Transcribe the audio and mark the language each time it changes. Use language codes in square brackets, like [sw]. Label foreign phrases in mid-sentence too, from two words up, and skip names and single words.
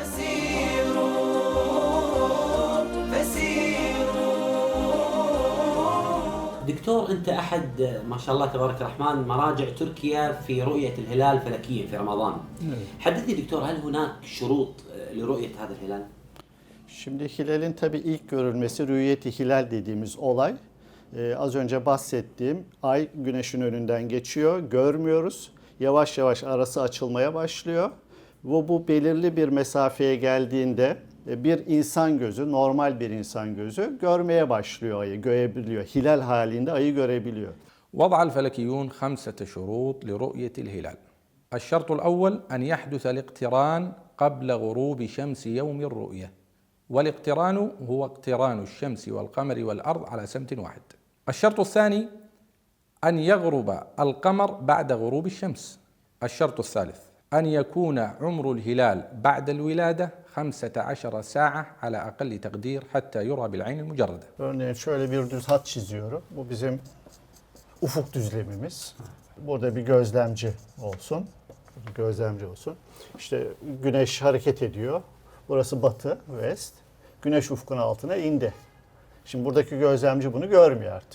[ar] دكتور، أنت أحد ما شاء الله تبارك الرحمن مراجع تركيا في رؤية الهلال فلكيا في رمضان. حدثني دكتور، هل هناك شروط لرؤية هذا الهلال؟ [tr] Şimdi hilalin tabii ilk görülmesi rüyeti hilal dediğimiz olay. Az önce bahsettiğim ay güneşin önünden geçiyor, görmüyoruz. Yavaş yavaş arası açılmaya başlıyor. Bu belirli bir mesafeye geldiğinde bir insan gözü, normal bir insan gözü görmeye başlıyor ayı, görebiliyor. Hilal halinde ayı görebiliyor. [ar] وضع الفلكيون 5 شروط لرؤية الهلال. الشرط الأول أن يحدث الاقتران قبل غروب شمس يوم الرؤية، والاقتران هو اقتران الشمس والقمر والأرض على سمت واحد. الشرط الثاني أن يغرب القمر بعد غروب الشمس. الشرط الثالث أن يكون عمر الهلال بعد الولادة 15 ساعة على أقل تقدير حتى يرى بالعين المجردة. [tr] Örneğin şöyle bir düz hat çiziyorum. Bu bizim ufuk düzlemimiz. Burada bir gözlemci olsun. Bir gözlemci olsun. İşte güneş hareket ediyor. Burası batı, west. Güneş ufkun altına indi. Şimdi buradaki gözlemci bunu görmüyor artık.